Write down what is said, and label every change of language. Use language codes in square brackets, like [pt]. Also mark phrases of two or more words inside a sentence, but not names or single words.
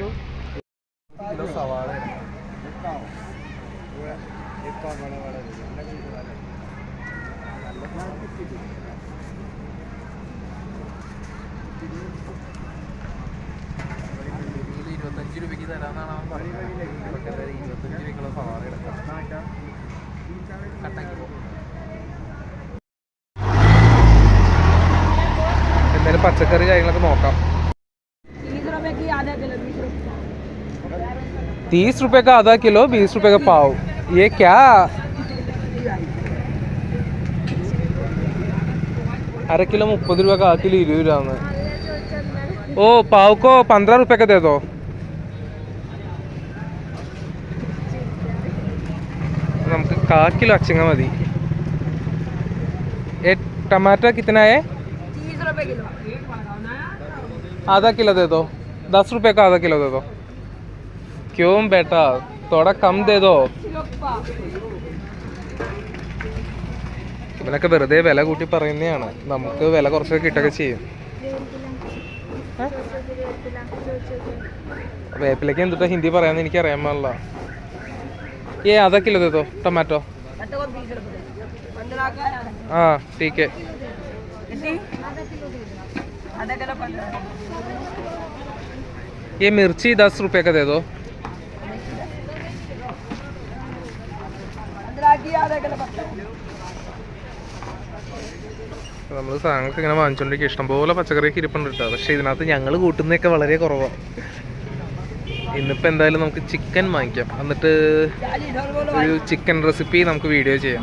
[ml] കിലോ സവാള ഇത് 25 രൂപയ്ക്ക് തരാമെന്നാണ് അവൻ പറയുന്നത്. 25 രൂപയ്ക്കുള്ള സവാള എടുക്കാം. എന്തായാലും പച്ചക്കറി കാര്യങ്ങളൊക്കെ നോക്കാം. [hi] 30 रुपये का आधा किलो, 20 रुपये का पाव. ये क्या? अरे किलो 30 रुपये का, आधा किलो 20 रुपये में. ओ पाव को 15 रुपये का दे दो. [ml] നമുക്ക് 1/4 किलो അച്ചിങ്ങ മതി. [hi] टमाटर कितना है? 30 रुपये किलो. आधा किलो दे दो. 10 रुपये का आधा किलो दे दो. क्यों बेटा, थोड़ा कम दे दो. [ml] ഇവനൊക്കെ വെറുതെ വില കൂട്ടി പറയുന്നതാണ്. നമുക്ക് വില കുറച്ചൊക്കെ കിട്ടൊക്കെ ചെയ്യും. വേപ്പിലേക്ക് എന്തുട്ടാ ഹിന്ദി പറയാന്ന് എനിക്ക് അറിയാൻ പാടില്ല. [hi] आधा किलो दे दो टमाटो. हाँ ठीक है. ये मिर्ची 10 रुपए का दे दो. [ml] നമ്മൾ സാധനങ്ങളൊക്കെ ഇങ്ങനെ വാങ്ങിച്ചുകൊണ്ടിരിക്കുക. ഇഷ്ടംപോലെ പച്ചക്കറിയൊക്കെ ഇരിപ്പുണ്ട് കേട്ടോ. പക്ഷേ ഇതിനകത്ത് ഞങ്ങൾ കൂട്ടുന്നതൊക്കെ വളരെ കുറവാണ്. ഇന്നിപ്പോൾ എന്തായാലും നമുക്ക് ചിക്കൻ വാങ്ങിക്കാം, എന്നിട്ട് ഒരു [en] chicken recipe [ml] നമുക്ക് വീഡിയോ ചെയ്യാം.